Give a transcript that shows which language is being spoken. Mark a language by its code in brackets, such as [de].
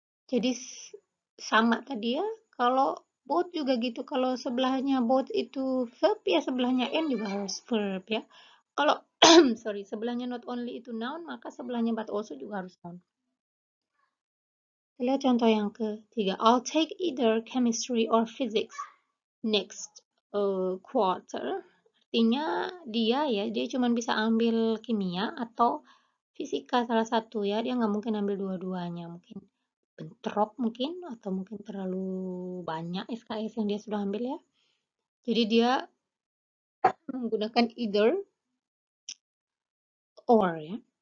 [id] Jadi sama tadi ya, kalau both juga gitu, kalau sebelahnya both itu verb, ya sebelahnya and juga harus verb ya. Kalau sebelahnya not only itu noun, maka sebelahnya but also juga harus noun. Lihat contoh yang ketiga. [en] I'll take either chemistry or physics next quarter. [id] Artinya dia cuma bisa ambil kimia atau fisika salah satu ya. Dia nggak mungkin ambil dua-duanya. Mungkin bentrok mungkin, atau mungkin terlalu banyak SKS yang dia sudah ambil ya. Jadi dia menggunakan either or ya.